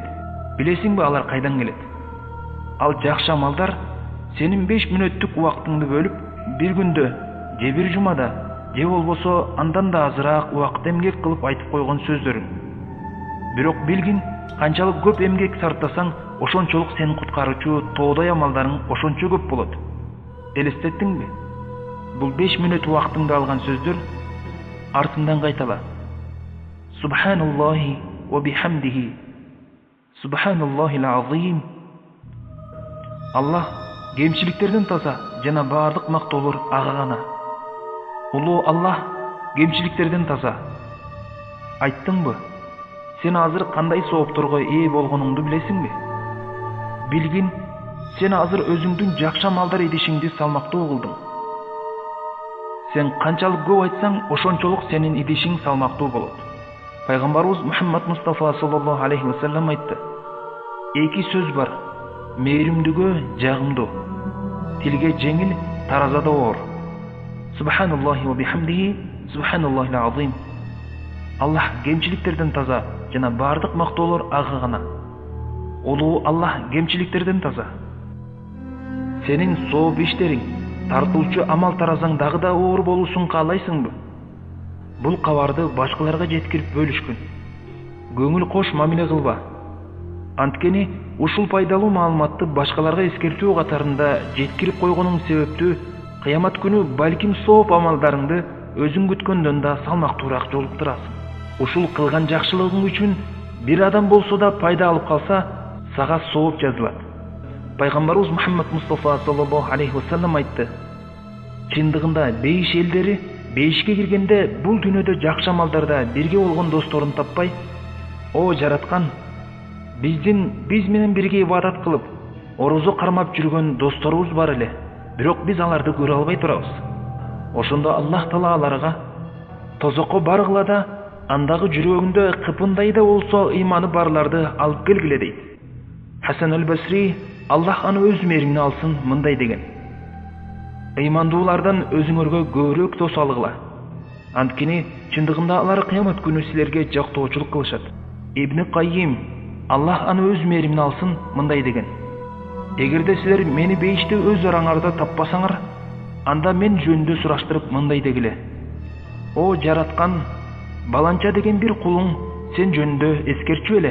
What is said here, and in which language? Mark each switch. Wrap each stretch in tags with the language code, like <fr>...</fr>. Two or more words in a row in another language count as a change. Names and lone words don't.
<ky>Билесиңби алар кайдан келет? Ал жакшы амалдар сенин 5 мүнөттүк убактыңды бөлүп, бир күндө же бир жумада же болбосо андан да азыраак убакыт эмгек кылып айтып койгон сөздөрүң. Бирок билгин, канчалык көп эмгек сарптасаң, ошончолук сени куткаруучу тоодой амалдарың ошончо көп болот. Элестеттиңби? Бул 5 мүнөт убактыңды алган сөздөр артынан кайтала.</ky> <ar>سبحان الله وبحمده. سبحان الله العظيم.</ar> <ky>Аллах кемчиликтерден таза жана баардык мактоолор ага гана. Улуу Аллах кемчиликтерден таза. Айттыңбы? Сен азыр кандай соопторго ээ болгонуңду билесиңби? Билгин, сен азыр өзүңдүн жакшы амалдар идишиңди салмактуу кылдың. Сен канчалык көп айтсаң, ошончолук сенин идишиң салмактуу болот. Пайгамбарыбыз Мухаммад Мустафа</ky> <ar>صلى الله عليه وسلم</ar> <ky>айтты: "Эки сөз бар: мээримдүүгө жагымдуу, тилге жеңил, таразада оор.</ky> <ar>سبحان الله وبحمده، سبحان الله العظيم."</ar> <ky>Аллах кемчиликтерден таза жана баардык мактоолор ага гана. Улуу Аллах кемчиликтерден таза. Сенин сооп иштериң, тартуучу амал таразаң дагы да оор болушун каалайсыңбы? Бул кабарды башкаларга жеткирип бөлүшкүн. Көңүл кош мамиле кылба. Анткени ушул пайдалуу маалыматты башкаларга эскертүү катарында жеткирип койгонуң себептүү кыямат күнү балким сооп амалдарыңды өзүң күткөндөн да салмактуураак жолуктурасың. Ушул кылган жакшылыгың үчүн бир адам болсо да пайда алып калса, сага сооп жазылат. Пайгамбарыбыз Мухаммад Мустафа</ky> <ar>صلى الله عليه وسلم</ar> <ky>айтты: "Чындыгында бейиш элдери бейишке киргенде бул дүйнөдө жакшы амалдарда бирге болгон досторун таппай, о жараткан, биз менен бирге ибадат кылып, орозо кармап жүргөн досторубуз бар эле, бирок биз аларды көрө албай турабыз. Ошондо Аллах Таала аларга тозокко баргыла да, андагы жүрөгүндө кыпындай да болсо ыйманы барларды алып келгиле" дейт. Хасан аль-Басри, Аллах аны өз мээримине алсын, мындай деген: "Ыймандуулардан өзүңөргө көбүрөөк дос алгыла. Анткени чындыгында алар кыямат күнү силерге жактоочулук кылышат." Ибн Каййим, Аллах аны өз мээримине алсын, мындай деген: "Эгерде силер мени бейиште өз араңарда таппасаңар, анда мен жөнүндө сураштырып мындай дегиле: о жараткан, баланча деген бир кулуң сен жөнүндө эскерчү эле."</ky>